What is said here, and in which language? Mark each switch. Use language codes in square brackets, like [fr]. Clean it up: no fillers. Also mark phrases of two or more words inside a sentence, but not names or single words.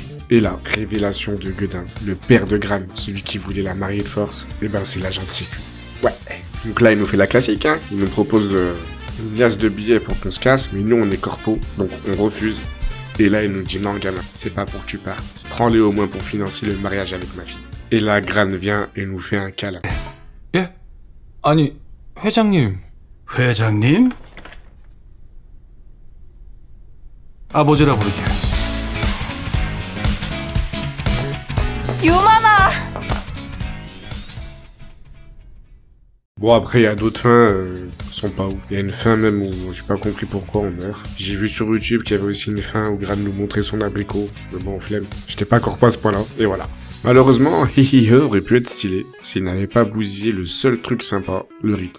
[fr] Et là, révélation de Guedin, le père de Gran, celui qui voulait la marier de force, et ben c'est l'agent de sécu. Ouais. Donc là, il nous fait la classique, hein. Il nous propose une liasse de billets pour qu'on se casse, mais nous on est corpo, donc on refuse. Et là, il nous dit non, gamin, c'est pas pour que tu partes. Prends-les au moins pour financer le mariage avec ma fille. Et là, Gran vient et nous fait un câlin. [ko] 예? 아니, 회장님. 회장님? 아버지라 부르게. 유만아! [fr] Bon, après, il y a d'autres fins qui sont pas ouf. Il y a une fin même où j'ai pas compris pourquoi on meurt. J'ai vu sur YouTube qu'il y avait aussi une fin où Gran nous montrait son abricot. Mais bon, flemme. J'étais pas corpo à ce point-là. Et voilà. Malheureusement, Hihihe aurait pu être stylé s'il n'avait pas bousillé le seul truc sympa, le rythme.